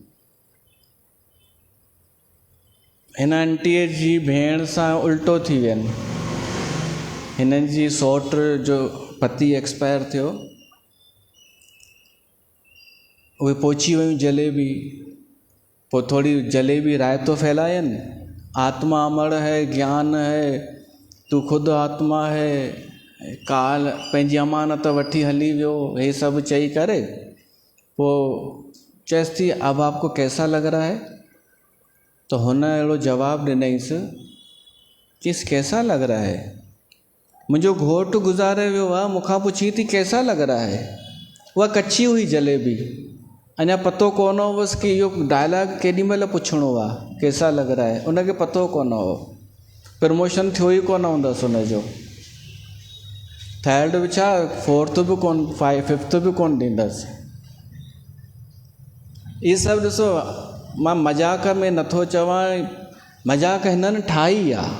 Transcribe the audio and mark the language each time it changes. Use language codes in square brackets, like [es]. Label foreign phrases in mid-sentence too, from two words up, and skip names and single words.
[sd] हिन आंटीअ जी भेण सां उल्टो थी वियनि। हिननि जी सौट जो पति एक्सपायर थियो, उहे पहुची वियूं जलेबी, पोइ थोड़ी जलेबी रायतो फैलायनि, [hi] आत्मा अमर है, ज्ञान है, तू खुद आत्मा है, [sd] काल पंहिंजी अमानत वठी हली वियो, हे सभु चई करे पोइ चएसि थी [hi] अब आपको कैसा लग रहा है। [sd] तो हुन अहिड़ो जवाबु ॾिनईसि, चईसि [hi] कैसा लग रहा है, [sd] मुंहिंजो घोटु गुज़ारे वियो आहे, मूंखां पुछी थी [hi] कैसा लग रहा है। [sd] उहा कची हुई जलेबी, अञा पतो कोन हुअसि कि इहो डायलॉग केॾी महिल पुछिणो आहे, [hi] कैसा लग रहा है, [sd] उनखे पतो कोन हो, प्रमोशन थियो ई कोन हूंदसि हुनजो। 3rd बि छा 4th बि कोन, 5th बि कोन ॾींदसि। इहे सभु ॾिसो, मां मज़ाक में नथो चवां, मज़ाक हिननि ठाही आहे।